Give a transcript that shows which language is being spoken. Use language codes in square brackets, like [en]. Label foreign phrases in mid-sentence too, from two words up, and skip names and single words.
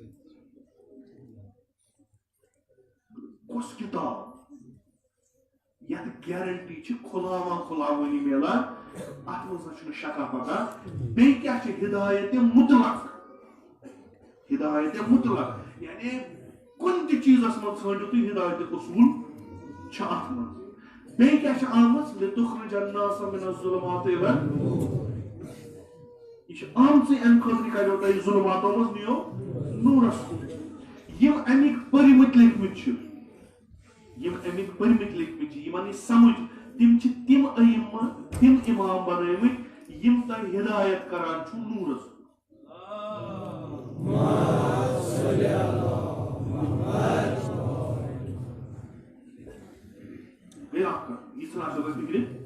[ks] کۄس کِتاب یتھ گیرنٹی چھِ کھُلاوٲنی میلان اتھ منٛز نہ چھُنہٕ شکا پکا بیٚیہِ کیٛاہ چھِ ہدایت مُطلق یعنی کُنہِ تہِ چیٖزس منٛز ژھٲنٛڈِو تُہۍ ہدایت اصوٗل چھِ اتھ منٛز بیٚیہِ کیٛاہ چھِ آمٕژ [ar] لِتُخرِجَ النَّاسَ مِنَ الظُّلُمَاتِ إِلَى [ks] یہِ چھِ آمژٕے امہِ خٲطرٕ کریو تۄہہِ ظُلماتو منٛز نِیو نوٗرس کُن یِم امیِکۍ پٔرمٕتۍ لیکھمٕتۍ چھِ یِمن یہِ سمجھ تِم چھِ تِم ائمہ تِم اِمام بنٲومٕتۍ یِم تۄہہِ ہدایت کران چھُو نوٗرس بیٚیہِ اکھ کتھ یہِ ژھٕنان صٲبس فِکرِ